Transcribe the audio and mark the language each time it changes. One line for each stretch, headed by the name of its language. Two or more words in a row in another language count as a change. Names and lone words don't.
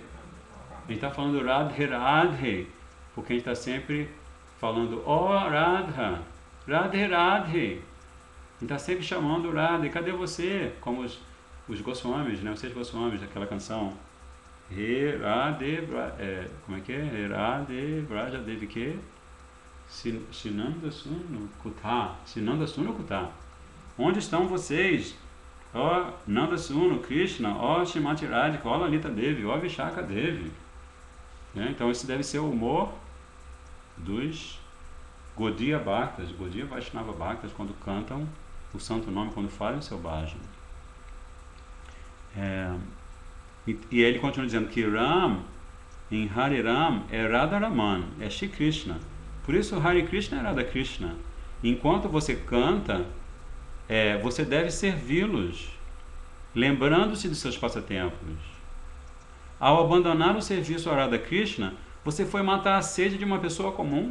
Portuguese: A gente está falando Radhe, Radhe, porque a gente está sempre falando ó Radha, Radhe, Radhe. A gente está sempre chamando Radhe, cadê você? Como os Goswamis, né? Os 6 Goswamis daquela canção. He Radhe, como é que é?
Sanskrit: हे राधे, व्रज देविके, सिनन्द सूनु कुत, सिनन्द सूनु कुत.
Portuguese: Onde estão vocês? Ó Nanda Sunu, Krishna, ó Srimati Radhika, ó Lalita Devi, ó Vishaka Devi. Né? Então esse deve ser o humor dos Gaudiya Bhaktas, Gaudiya Vaishnava Bhaktas, quando cantam o santo nome, quando falam o seu bhajana. E ele continua dizendo que Ram, em Hare Ram, é Radha Raman, é Shri Krishna. Por isso Hare Krishna é Radha Krishna. Enquanto você canta, você deve servi-los, lembrando-se de seus passatempos. Ao abandonar o serviço a Radha Krishna, você foi matar a sede de uma pessoa comum.